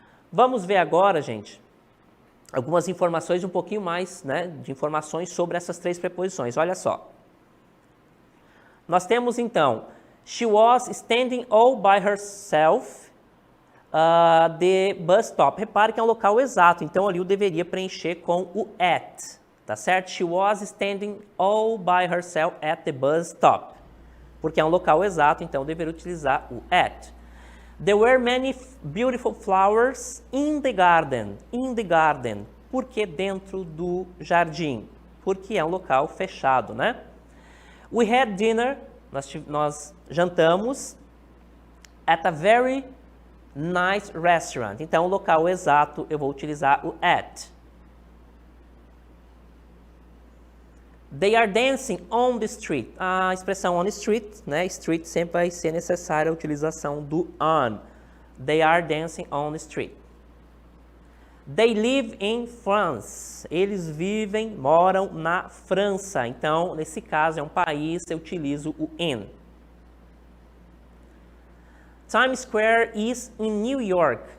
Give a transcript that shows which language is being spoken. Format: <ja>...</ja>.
<pt>Vamos ver agora, gente, algumas informações um pouquinho mais, né, de informações sobre essas três preposições. Olha só. Nós temos, então,</pt> <en>she was standing all by herself the bus stop.</en> <pt>Repare que é um local exato, então ali eu deveria preencher com o at, tá certo?</pt> <en>She was standing all by herself at the bus stop.</en> <pt>porque é um local exato, então eu deveria utilizar o at.</pt> <en>There were many beautiful flowers in the garden. In the garden.</en> <pt>Por que dentro do jardim? Porque é um local fechado, né?</pt> <en>We had dinner.</en> <pt>Nós jantamos</pt> <en>at a very nice restaurant.</en> <pt>Então, o local exato eu vou utilizar o at.</pt> <en>They are dancing on the street.</en> <pt>A expressão</pt> <en>on the street,</en> <pt>né? Street sempre vai ser necessária a utilização do on.</pt> <en>They are dancing on the street. They live in France.</en> <pt>Eles moram na França. Então, nesse caso, é um país, eu utilizo o in.</pt> <en>Times Square is in New York.</en>